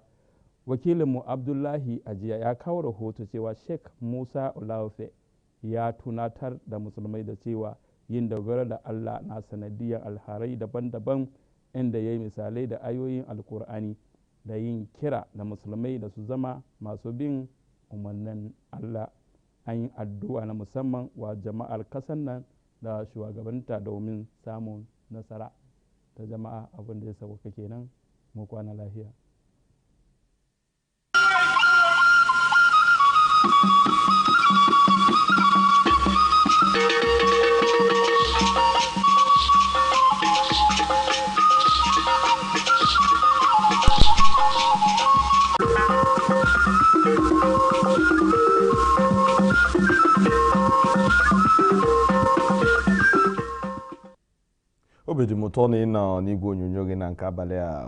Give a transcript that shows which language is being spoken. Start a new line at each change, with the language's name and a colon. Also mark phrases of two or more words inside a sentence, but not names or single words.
Hausa: Wakilinmu Abdullahi Ajiya ya kawo rahoto cewa Sheikh Musa Olaofe ya tunatar da musulmai da cewa yin dogaro da Allah na sanadiyar alharai daban-daban, inda ya yi misalai da ayoyin Alkur'ani da yin kira da musulmai da su zama masu bin umarnin Allah. An yi addu'a na musamman wa jama'ar kasan nan da shugabanta domin samun nasara. Ta jama'a abin da ya sauka kenan, mu kwana lafiya.
Igbo: obi dị m ụtọ na ị nọ n'igwe onyonyo gị na nke abalị a.